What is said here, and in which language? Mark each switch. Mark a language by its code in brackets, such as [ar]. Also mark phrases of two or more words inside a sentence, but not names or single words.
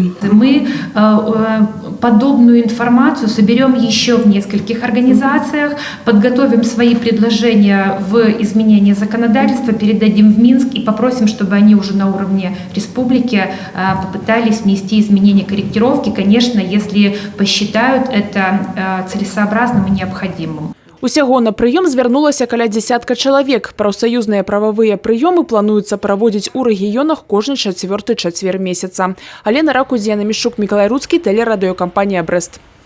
[ru] Мы подобную информацию соберем еще в нескольких организациях, подготовим свои предложения в изменении законодательства, передадим в Минск и попросим, чтобы они уже на уровне республики попытались внести изменения, корректировки, конечно, если посчитают это целесообразным и необходимым. [be] Усяго на прыём звярнулася каля дзясятка чалавек. Прафсаюзныя прававыя прыёмы плануецца праводзіць у рэгіёнах кожны 4-й чацвер месяца. Алена Ракудзіна, Мішук, Мікалай Руцкі, тэлерадыёкампанія «Брэст».